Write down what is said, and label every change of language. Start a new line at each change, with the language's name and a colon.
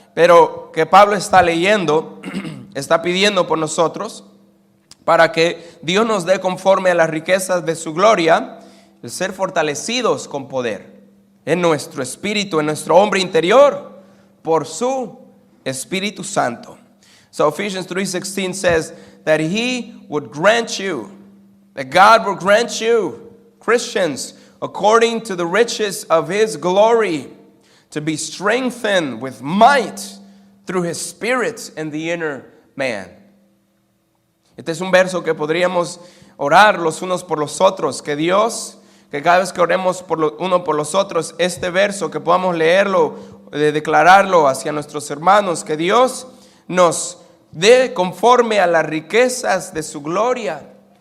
Spanish: Pero que Pablo está leyendo, está pidiendo por nosotros para que Dios nos dé conforme a las riquezas de su gloria el ser fortalecidos con poder en nuestro espíritu, en nuestro hombre interior, por su Espíritu Santo.
English: So Ephesians 3:16 says that He would grant you, that God will grant you, Christians, according to the riches of His glory, to be strengthened with might through His Spirit in the inner man.
Spanish: Este es un verso que podríamos orar los unos por los otros, que Dios, que cada vez que oremos uno por los otros, este verso, que podamos leerlo, declararlo hacia nuestros hermanos, que Dios nos dé conforme a las riquezas de su gloria.